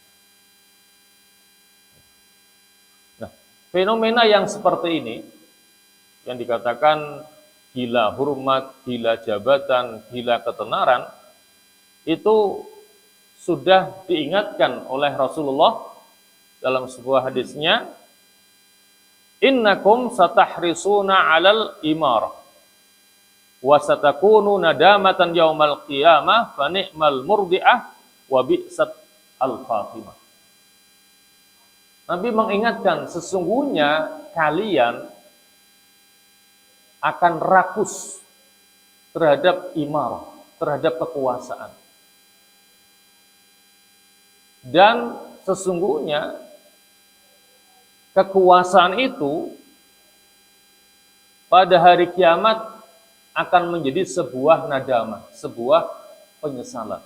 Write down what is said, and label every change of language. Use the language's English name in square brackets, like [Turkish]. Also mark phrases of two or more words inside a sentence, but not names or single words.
[Indonesian] Nah, fenomena yang seperti ini yang dikatakan gila hormat, gila jabatan, gila ketenaran, itu sudah diingatkan oleh Rasulullah dalam sebuah hadisnya, [Arabic] إنكم ستحرصون على الإمارة وستكون ندامة يوم القيامة فنعمت المرضعة وبئست الفاطمة. [Indonesian] Nabi mengingatkan, sesungguhnya kalian akan rakus terhadap imarah, terhadap kekuasaan. Dan sesungguhnya kekuasaan itu pada hari kiamat akan menjadi sebuah nadamah, sebuah penyesalan.